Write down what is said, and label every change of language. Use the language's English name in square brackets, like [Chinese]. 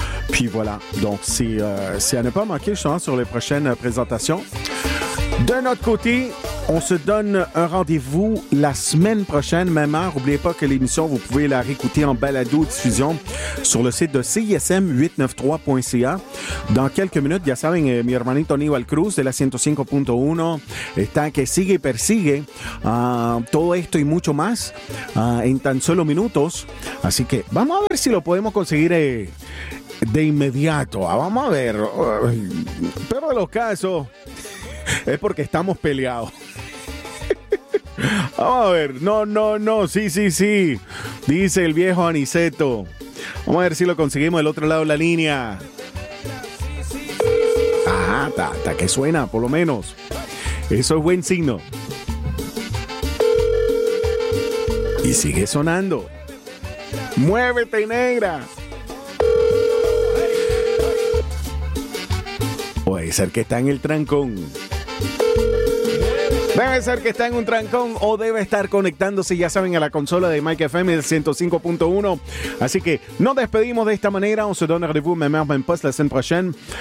[French] Puis voilà, donc c'est à ne pas manquer justement sur les prochaines présentations. De notre côté, on se donne un rendez-vous la semaine prochaine, même heure. N'oubliez pas que l'émission, vous pouvez la réécouter en balado-diffusion sur le site de CISM893.ca. [Spanish] Dans quelques minutes, ya saben, mi hermanito Aníbal Cruz de la 105.1 está que sigue y persigue todo esto y mucho más en tan solo minutos. Así que vamos a ver si lo podemos conseguir de inmediato. Vamos a ver. Pero de los casos, es porque estamos peleados. Vamos a ver. No. Sí. Dice el viejo Aniceto. Vamos a ver si lo conseguimos del otro lado de la línea. Ajá, está que suena, por lo menos. Eso es buen signo. Y sigue sonando. ¡Muévete, negra! Puede ser que está en el trancón. Debe ser que está en un trancón o debe estar conectándose, ya saben, a la consola de Mike FM, el 105.1. Así que nos despedimos de esta manera. [French] On se donne rendez-vous, même heure, même poste, la semaine prochaine.